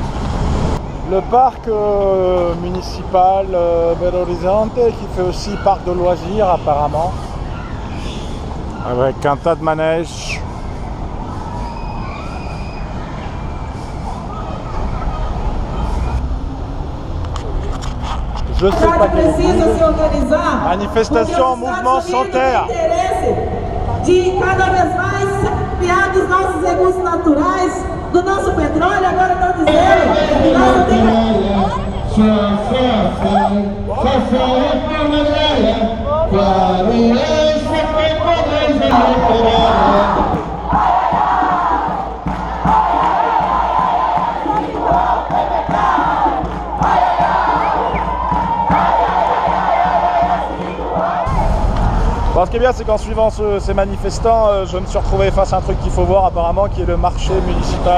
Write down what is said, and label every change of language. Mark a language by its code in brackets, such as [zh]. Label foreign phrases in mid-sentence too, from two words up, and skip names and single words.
[fr] Le parc municipal Belo Horizonte, qui fait aussi parc de loisirs apparemment, avec un tas de manèges. Je sais pas [pt] precisa se organizar. Manifestação Mouvement Sem Terra. De cada vez mais criar dos nossos recursos naturais, do nosso petróleo, agora estão dizendo que nós não temos. [fr] Bon, ce qui est bien, c'est qu'en suivant ces manifestants, je me suis retrouvé face à un truc qu'il faut voir apparemment, qui est le marché municipal.